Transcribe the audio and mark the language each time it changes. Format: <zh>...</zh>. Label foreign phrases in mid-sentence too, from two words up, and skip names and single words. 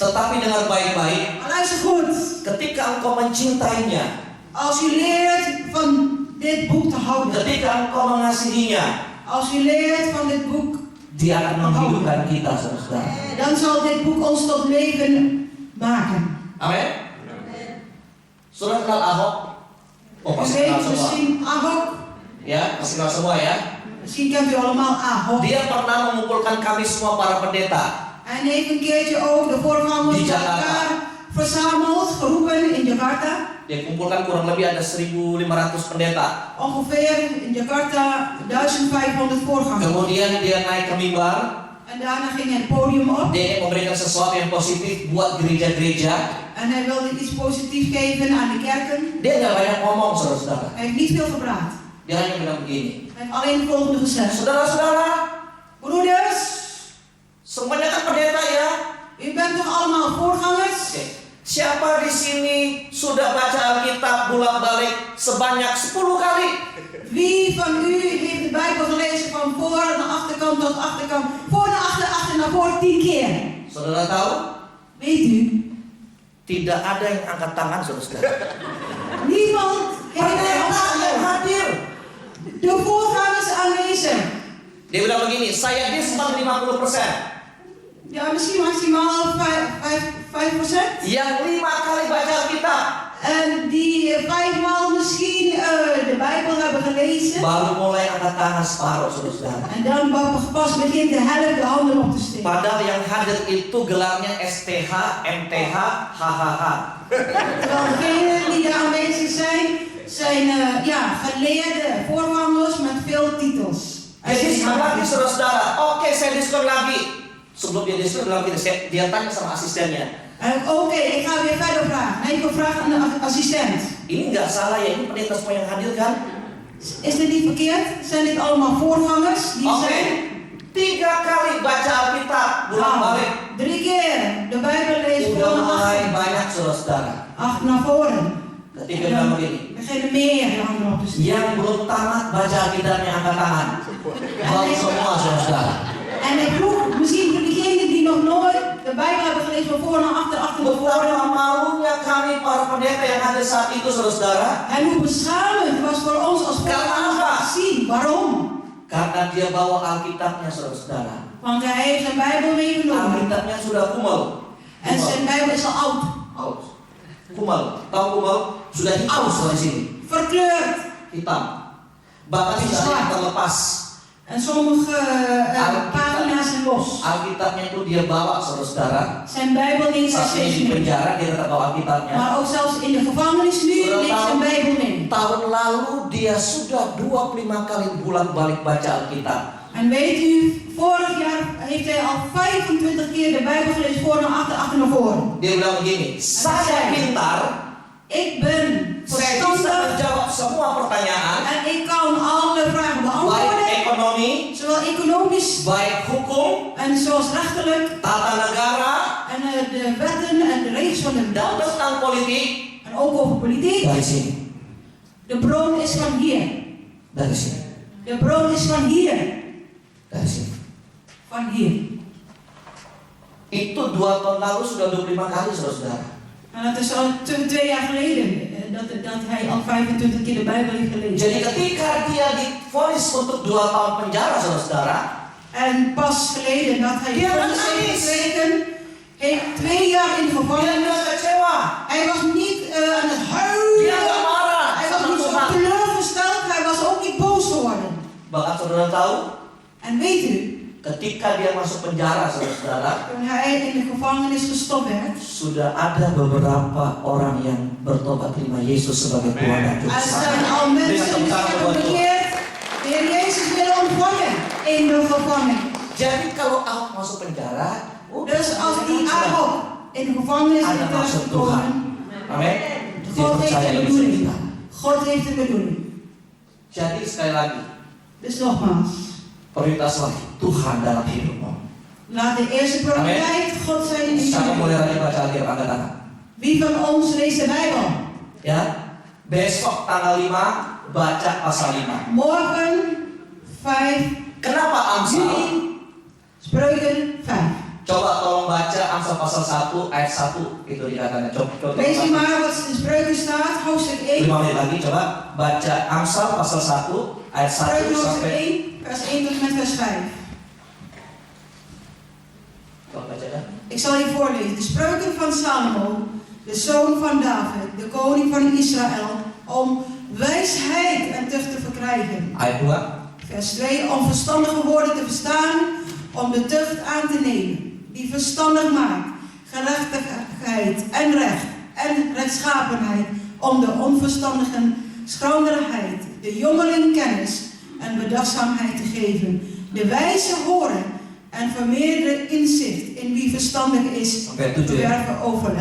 <id>Tetapi dengar baik-baik,</id> <nl>Maar luister goed.</nl> <id>ketika engkau mencintainya,</id> <nl>Als u leert van dit boek te houden.</nl> <id>ketika engkau mengasihinya,</id> <nl>Als u leert van dit boek,</nl> <id>dia akan menghidupkan kita, saudara.</id> <nl>dan zal dit boek ons tot leven maken.</nl> <id>Amin. Saudara kenal Ahok? Oh,</id> <nl>U</nl> <id>pasti kenal</id> <nl>weet</nl> <id>semua.</id> <nl>misschien Ahok.</nl> <id>Ya, pasti kenal semua ya.</id> <nl>Misschien kent u allemaal Ahok.</nl> <id>Dia pernah mengumpulkan kami semua para pendeta.</id> <nl>Hij heeft een keertje ook de voorgangers</nl> <id>Di</id> <nl>bij</nl> <id>Jakarta.</id> <nl>elkaar verzameld, geroepen in Jakarta.</nl> <id>Dia kumpulkan kurang lebih ada 1.500 pendeta.</id> <nl>Ongeveer in Jakarta 1500 voorgangers.</nl> <id>Kemudian dia naik ke mimbar.</id> <nl>En daarna ging hij het podium op.</nl> <id>Dia memberikan sesuatu yang positif buat gereja-gereja.</id> <nl>En hij wilde iets positiefs geven aan de kerken.</nl> <id>Dia nggak banyak ngomong, saudara-saudara.</id> <nl>Hij heeft niet veel gepraat.</nl> <id>Dia hanya bilang begini.</id> <nl>Hij heeft alleen het volgende gezegd.</nl> <id>Saudara-saudara,</id> <nl>Broeders,</nl> <id>semuanya kan pendeta ya.</id> <nl>u bent toch allemaal voorgangers?</nl> <id>Oke. Siapa di sini sudah baca Alkitab bolak-balik sebanyak 10 kali?</id> <nl>Wie van u heeft de Bijbel gelezen van voor naar achterkant tot achterkant, voor naar achter naar voor 10 keer?</nl> <id>Saudara tahu?</id> <nl>Weet u?</nl> <id>Tidak ada yang angkat tangan, saudara-saudara.</id> <nl>Niemand heeft</nl> <id>Pendeta yang hadir.</id> <nl>de voorgangers aanwezig.</nl> <id>Dia bilang begini, saya diskon 50%.</id> <nl>Ja, misschien maximaal 5%.</nl> <id>Yang 5 kali baca Alkitab</id> <nl>En die 5 maal misschien de Bijbel hebben gelezen.</nl> <id>baru mulai angkat tangan separuh, saudara-saudara.</id> <nl>En dan pas begint de helft de handen op te steken.</nl> <id>Padahal yang hadir itu gelarnya STH, MTH, HHH.</id> <nl>Terwijl degenen die daar aanwezig zijn geleerde voorgangers met veel titels.</nl> <id>Jadi sekali lagi, saudara-saudara, oke saya diskon lagi. Sebelum dia diskon lagi, dia tanya sama asistennya.</id> <nl>Oké, ik ga weer verder vragen. Nee, ik wil vragen aan de assistent.</nl> <id>Ini nggak salah ya, ini pendeta semua yang hadir kan?</id> <nl>Is dit niet verkeerd? Zijn dit allemaal voorgangers die</nl> <id>Oke,</id> <nl>zijn?</nl> <id>3 kali baca Alkitab bolak-balik.</id> <nl>3 keer de Bijbel lezen</nl> <id>Udah</id> <nl>voor naar</nl> <id>mulai</id> <nl>achter.</nl> <id>banyak, saudara-saudara.</id> <nl>Achter naar voren.</nl> <id>Ketika bilang begini,</id> <nl>Beginnen meer de handen op te steken.</nl> <id>yang belum tamat baca Alkitabnya angkat tangan. Baru semua, saudara-saudara.</id> <nl>En ik vroeg misschien voor diegenen die nog nooit de Bijbel hebben gelezen van voor naar achter naar</nl> <id>Betapa</id> <nl>voren.</nl> <id>malunya kami para pendeta yang ada saat itu, saudara-saudara.</id> <nl>En hoe beschamend was voor ons als voorgangers om te zien. Waarom?</nl> <id>Karena dia bawa Alkitabnya, saudara-saudara.</id> <nl>Want hij heeft zijn Bijbel meegenomen.</nl> <id>Alkitabnya sudah kumal.</id> <nl>En zijn Bijbel is al oud.</nl> <id>Aus. Kumal. Tahu kumal? Sudah hitam di sini.</id> <nl>Verkleurd.</nl> <id>Hitam. Bahkan sudah ada yang terlepas.</id> <nl>En sommige pagina's zijn los.</nl> <id>Alkitabnya itu dia bawa, saudara-saudara.</id> <nl>Zijn Bijbel neemt hij</nl> <id>Saat ini</id> <nl>steeds</nl> <id>di</id> <nl>mee.</nl> <id>penjara dia tetap bawa Alkitabnya.</id> <nl>Maar ook zelfs in de gevangenis nu</nl> <id>Sudah</id> <nl>neemt zijn Bijbel mee.</nl> <id>tahun lalu dia sudah 25 kali bolak-balik baca Alkitab.</id> <nl>En weet u, vorig jaar heeft hij al 25 keer de Bijbel gelezen voor naar achter naar voren.</nl> <id>Dia bilang begini, saya pintar,</id> <nl>Ik ben</nl> <id>saya bisa</id> <nl>verstandig</nl> <id>menjawab semua pertanyaan,</id> <nl>en ik kan alle vragen</nl> <id>baik</id> <nl>beantwoorden.</nl> <id>ekonomi,</id> <nl>Zowel economisch</nl> <id>baik hukum,</id> <nl>en zoals rechterlijk.</nl> <id>tata negara,</id> <nl>En de wetten en de regels van de</nl> <id>dan</id> <nl>land.</nl> <id>tentang politik.</id> <nl>En ook over politiek.</nl> <id>Dari sini,</id> <nl>De bron is van hier.</nl> <id>dari sini,</id> <nl>De bron is van hier.</nl> <id>dari sini.</id> <nl>Van hier.</nl> <id>Itu 2 tahun lalu sudah 25 kali, saudara-saudara.</id> <nl>En dat is al 2 jaar geleden dat hij al 25 keer de Bijbel heeft gelezen.</nl> <id>Jadi ketika dia divonis untuk 2 tahun penjara, saudara-saudara,</id> <nl>En pas geleden dat hij</nl> <id>Dia</id> <nl>vonnis heeft</nl> <id>nangis.</id> <nl>gekregen, heeft 2 jaar in de</nl> <id>dia</id> <nl>gevangenis.</nl> <id>nggak kecewa,</id> <nl>Hij was niet aan het</nl> <id>dia</id> <nl>huilen.</nl> <id>nggak marah</id> <nl>Hij was</nl> <id>sama</id> <nl>niet zo</nl> <id>Tuhan.</id> <nl>teleurgesteld. Hij was ook niet boos geworden.</nl> <id>Bahkan saudara tahu,</id> <nl>En weet u,</nl> <id>ketika dia masuk penjara, saudara-saudara,</id> <nl>toen hij in de gevangenis gestopt werd,</nl> <id>sudah ada beberapa orang yang bertobat terima Yesus sebagai Tuhan dan Juru</id> <nl>er zijn</nl> <id>Selamat.</id> <nl>al</nl> <id>Berikan</id> <nl>mensen</nl> <id>tepuk</id> <nl>die</nl> <id>tangan</id> <nl>hebben</nl> <id>buat Tuhan.</id> <nl>bekeerd, de Heer Jezus willen ontvangen in de gevangenis.</nl> <id>Jadi kalau Ahok masuk penjara,</id> <nl>Dus als die Ahok in de gevangenis</nl> <id>ada</id> <nl>is</nl> <id>maksud Tuhan.</id> <nl>terechtgekomen,</nl> <id>Amin. Dia</id> <nl>God heeft</nl> <id>percaya</id> <nl>een</nl> <id>ini</id> <nl>bedoeling.</nl> <id>cerita.</id> <nl>God heeft een bedoeling.</nl> <id>Jadi sekali lagi,</id> <nl>Dus nogmaals,</nl> <id>prioritaslah Tuhan dalam hidupmu.</id> <nl>laat de eerste prioriteit God zijn in je</nl> <id>Siapa</id> <nl>leven.</nl> <id>mulai rajin baca Alkitab, angkat tangan.</id> <nl>Wie van ons leest de Bijbel?</nl> <id>Ya, besok tanggal 5 baca pasal 5.</id> <nl>Morgen 5</nl> <id>Kenapa Amsal?</id> <nl>Juni, Spreuken 5.</nl> <id>Coba tolong baca Amsal pasal 1 ayat 1 itu dikatakan. Coba.</id> <nl>Lees u maar wat in Spreuken staat, hoofdstuk 1.</nl> <id>5 menit lagi coba baca Amsal pasal 1 ayat 1</id> <nl>Spreuken hoofdstuk</nl> <id>sampai</id> <nl>1, vers 1 tot en met vers 5.</nl> <id>Tolong baca dan.</id> <nl>Ik zal je voorlezen. De spreuken van Salomo, de zoon van David, de koning van Israël, om wijsheid en tucht te verkrijgen. Ayat 2. Vers 2, om verstandige woorden te verstaan, om de tucht aan te nemen, die verstandig maakt, gerechtigheid en recht en rechtschapenheid, om de onverstandigen schranderheid, de jongeling kennis en bedachtzaamheid te geven, de wijze horen en vermeerderen inzicht in wie verstandig is, verwerven overleg.</nl>